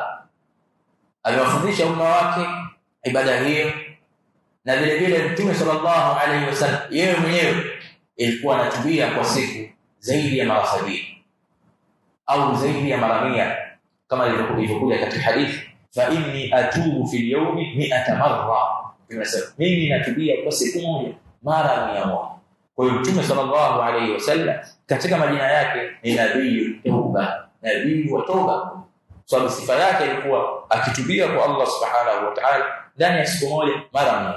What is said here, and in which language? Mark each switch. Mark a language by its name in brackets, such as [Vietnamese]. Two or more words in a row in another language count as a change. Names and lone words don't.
[Swahili] Aliwafundisha umma wake ibada hiyo, na vile vile Mtume [Arabic] صلى الله عليه وسلم [Swahili] yeye mwenyewe ilikuwa anatubia kwa siku zaidi ya mara 70 au zaidi ya mara 100, kama ilivyokuja katika hadithi, [Arabic] فإني أتوب في اليوم 100 مرة. [Swahili] Tunasema mimi natubia kwa siku moja mara 100. Kwa hiyo Mtume [Arabic] صلى الله عليه وسلم [Swahili] katika majina yake ni nabii tauba, nabii wa toba. Sababu sifa yake ilikuwa akitubia kwa Allah [Arabic] سبحانه وتعالى [Swahili] ndani ya siku moja mara 100.